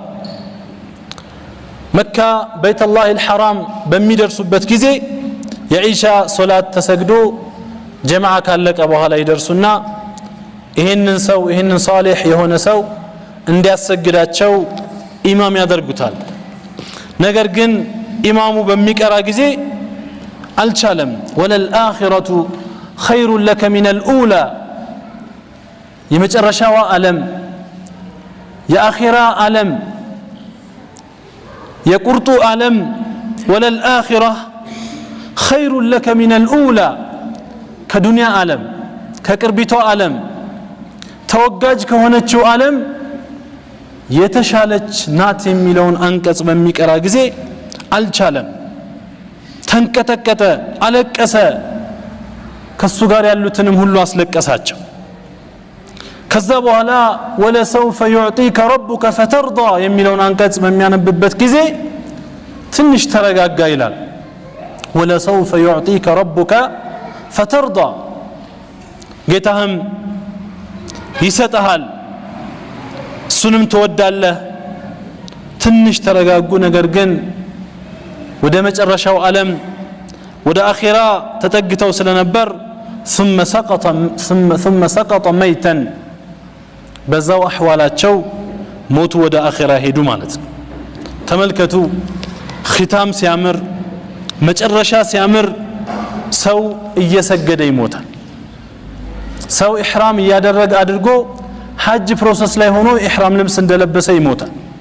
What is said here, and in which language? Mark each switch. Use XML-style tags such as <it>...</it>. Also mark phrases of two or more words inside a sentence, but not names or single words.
<am>መካ በይተላህ الحرام በሚደርሱበት ጊዜ የኢሻ ሶላት ተሰግዶ ጀማዓ ካለቀ በኋላ ይደርሱና ይሄንን ሷሊህ የሆነ ሰው እንዲያሰግዳቸው ኢማም ያደርጉታል ነገር ግን ኢማሙ በሚቀራ ጊዜ አልቻለም ወለልአኺረቱ</am> <ar>خير لك من الاولى</ar> <am>የመጨረሻው ዓለም የአኺራ ዓለም የቁርጡ ዓለም ወለልአኺረህ</am> <ar>خير لك من الاولى</ar> <am>ከዱንያ ዓለም ከቅርቢቷ ዓለም ተወጋጅ ከሆነችው ዓለም የተሻለች ናት የሚለውን አንቀጽ በሚቀራ ጊዜ አልቻለም ተንቀጠቀጠ አለቀሰ ከሱ ጋር ያሉትንም ሁሉ አስለቀሳቸው ከዛ በኋላ ወለሰውፈ</am> <ar>يعطيك ربك فترضى</ar> <am>የሚለውን አንቀጽ በሚያነብበት ጊዜ ትንሽ ተረጋጋ ይላል ወለሰውፈ</am> <ar>يعطيك ربك فترضى</ar> <am>ጌታህም ይሰጣል እሱንም ትወዳለህ ትንሽ ተረጋጉ ነገር ግን ወደ መጨረሻው ዓለም ወደ አኺራ ተጠግተው ስለነበር</am> <ar>ثم سقط ميتا</ar> <am>በዛው አህዋላቸው ሞቱ ወደ አኺራ ሄዱ ማለት ነው ተመልከቱ ختام ሲያምር መጨረሻ ሲያምር ሰው እየሰገደ ይሞታል ሰው ኢህራም ያደረገ አድርጎ ሐጅ ፕሮሰስ ላይ ሆኖ ኢህራም ልብስ እንደለበሰ ይሞታል</am>